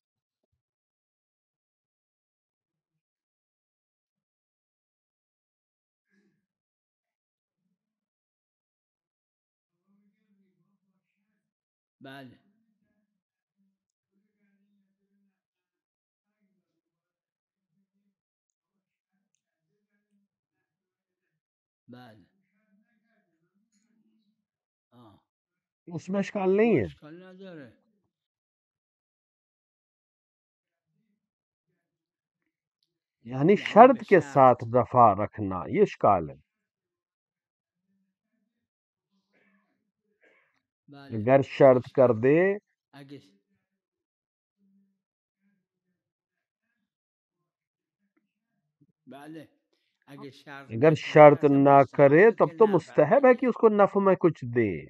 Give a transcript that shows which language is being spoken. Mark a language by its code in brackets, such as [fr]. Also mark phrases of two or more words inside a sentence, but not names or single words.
[fa] بله بله [ur] اس میں اشکال نہیں ہے. [fa] اشکال نداره. [ur] یعنی شرط کے ساتھ دفع رکھنا یہ اشکال ہے. اگر شرط کر دے، اگر شرط نہ کرے تب تو مستحب ہے کہ اس کو نفع میں کچھ دے.